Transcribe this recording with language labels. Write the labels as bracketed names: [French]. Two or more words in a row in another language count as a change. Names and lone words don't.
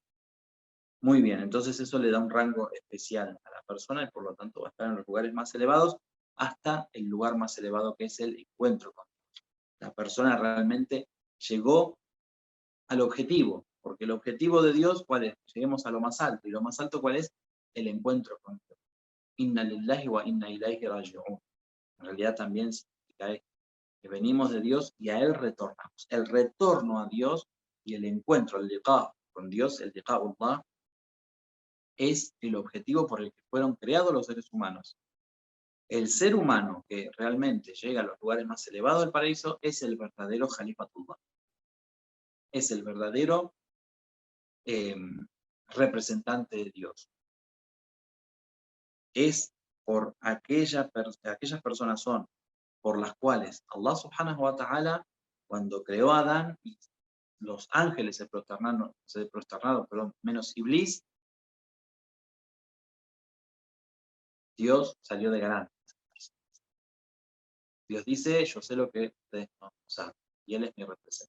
[Spanish] Muy bien, entonces eso le da un rango especial a la persona y por lo tanto va a estar en los lugares más elevados hasta el lugar más elevado que es el encuentro con Dios. La persona realmente llegó al objetivo, porque el objetivo de Dios, ¿cuál es? Lleguemos a lo más alto, y lo más alto, ¿cuál es? El encuentro con Dios. [Arabic] إنا لله وإنا إليه راجعون. [Spanish] En realidad también significa que venimos de Dios y a Él retornamos. El retorno a Dios y el encuentro, el liqa con Dios, el liqa'ullah, es el objetivo por el que fueron creados los seres humanos. El ser humano que realmente llega a los lugares más elevados del paraíso es el verdadero Khalifatullah. Es el verdadero representante de Dios. Es por aquellas personas son por las cuales [Arabic] الله سبحانه وتعالى, [Spanish] cuando creó a Adán y los ángeles se prosternaron, pero menos Iblis, Dios salió de garante. Dios dice, yo sé lo que ustedes no saben, y Él es mi representante.